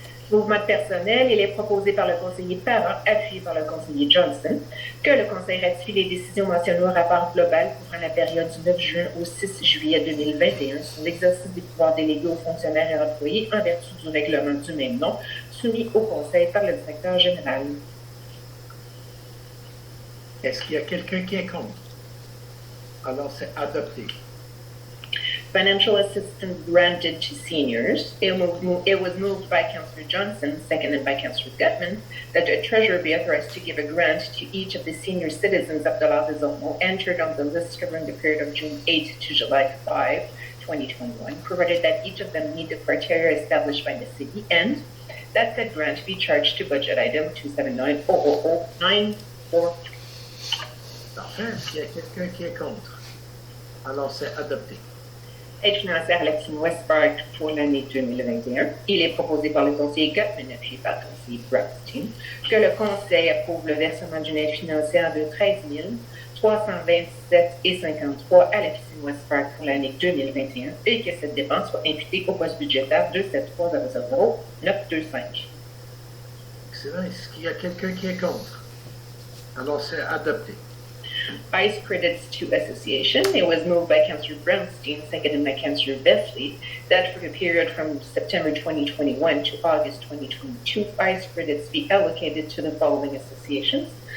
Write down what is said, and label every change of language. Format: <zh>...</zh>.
<fr>Mouvement de personnel, il est proposé par le conseiller Parent, appuyé par le conseiller Johnson, que le Conseil ratifie les décisions mentionnées au rapport global couvrant la période du 9 juin au 6 juillet 2021 sur l'exercice des pouvoirs délégués aux fonctionnaires et employés en vertu du règlement du même nom, soumis au Conseil par le directeur général. Est-ce qu'il y a quelqu'un qui est contre? Alors, c'est adopté.</fr> <en>Financial assistance granted to seniors. It was moved by Councillor Johnson, seconded by Councillor Gutman, that the Treasurer be authorized to give a grant to each of the senior citizens of Dollard-des-Ormeaux entered on the list covering the period of June 8 to July 5, 2021, provided that each of them meet the criteria established by the city, and that said grant be charged to budget item 279-000-943.</en> <fr>Parfait. Est-ce qu'il y a quelqu'un qui est contre? Alors, c'est adopté. Aide financière à la Team West Park pour l'année 2021. Il est proposé par le conseiller Gutman, appuyé par le conseiller Brownstein, que le conseil approuve le versement d'une aide financière de 13 327,53 à la Team West Park pour l'année 2021 et que cette dépense soit imputée au poste budgétaire 27300-925. Excellent. Est-ce qu'il y a quelqu'un qui est contre? Alors, c'est adopté.</fr> <en>Ice credits to association. It was moved by Councillor Brownstein, seconded by Councillor Vesley, that for the period from September 2021 to August 2022, ice credits be allocated to the following associations.</en>